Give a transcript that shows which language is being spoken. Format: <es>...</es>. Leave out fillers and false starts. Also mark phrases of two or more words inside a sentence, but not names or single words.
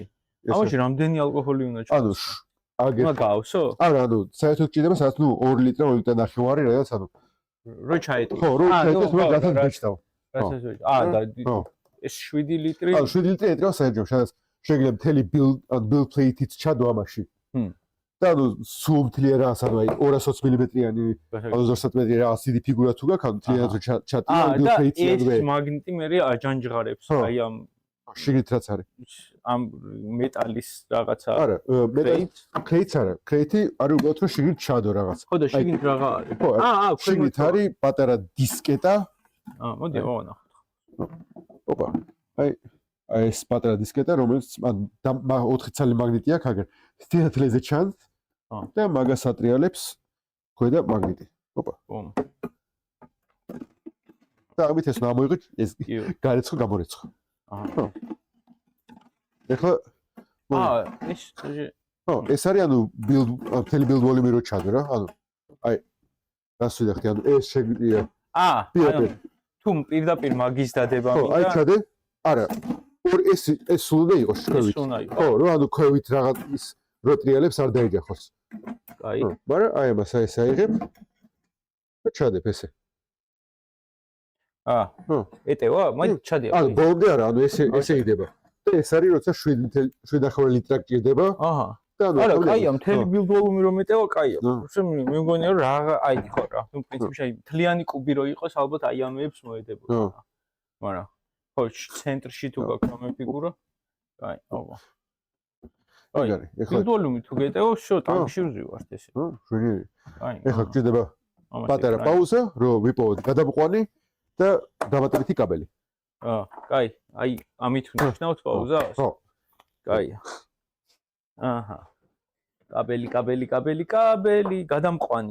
<ka>ამაში რამდენი ალკოჰოლი უნდა ჩაოს? ანუ აგერ. მაგავსო? არა, ანუ საერთოდ ჭირდება სადაც ნუ 2 ლიტრი, 2 ლიტრი ნახევარი, რაღაც ანუ. რო ჩაეტყო. ხო, რო ჩაეტყოს, რო გასან ბეჭდავ. და ეს 7 ლიტრი. ანუ 7 ლიტრი ეტყვა საერთოდ, სადაც შეიძლება მთელი</ka> <en>build plate-</en> <ka>ით ჩადო ამაში. და ანუ სულ მთლიანად ანუ აი 220 მმ-იანი, 20 მეტრი რაღაც დიდი ფიგურა თუ გაქვს, ანუ მთლიანად ჩატია</ka> <en>build plate-</en> <ka>იანზე. ეს მაგნიტი მე აჯანჯღარებს აი ამ შიგნით რაც არის. ამ მეტალის რაღაცა. არა, crate არა, crate არის უბრალოდ რომ შიგნით ჩადო რაღაც. ხო და შიგნით რაღა არის? ხო, შიგნით არის პატარა დისკეტა. მოდი ავანახოთ. ოპა. აი ეს პატარა დისკეტა, რომელიც 4 ცალი მაგნიტი აქვს, აგერ სინათლეზე ჩანს და მაგას ატრიალებს ქვედა მაგნიტი. ოპა. და ამით ეს მოიგო ეს გარეცხო გამორეცხო. ეხლა ეს არის ანუ მთელი</ka> <en>build volume-</en> <ka>ი რო ჩადო რა, ანუ აი გასვიდა ხთი, ანუ ეს შეგვიძლია თუ პირდაპირ მაგის დადება მინდა. ხო, აი ჩადე. არა. ეს სულ უნდა იყოს ქვევით. ხო, რო ანუ ქვევით რაღაც ის რო ტრიალებს არ დაიჯახოს. აი. მაგრამ აი ამას ეს აიღებ და ჩადებ ესე. ეტევა? მაინც ჩადია. ანუ ბოლომდე არა, ანუ ესე იდება. და ეს არის როცა 7.9 ლიტრი გჭირდება. და ანუ არა, კაია, მთელი</ka> <en>build volume</en> <ka>რომ ეტევა, კაია. მე მგონია რომ რაღა აი ხო რა, ნუ პრინციპში აი მთლიანი კუბი რო იყოს, ალბათ აი ამებს მოედებოდა. მაგრამ ხო, ცენტრში თუ გაქვს ამ ფიგურა. აი, აბა. აი,</ka> <en>build volume</en> <ka>თუ გეტევა, შო ტანკში ვზივართ ესე. შვენიერი. აი, ეხლა გჭირდება პატარა პაუზა, რომ ვიპოვოთ გადამყვანი და დამატებითი კაბელი. კაი, აი ამით ვნიშნავთ პაუზას? ხო. კაია. აჰა. კაბელი, გადამყვანი.</ka>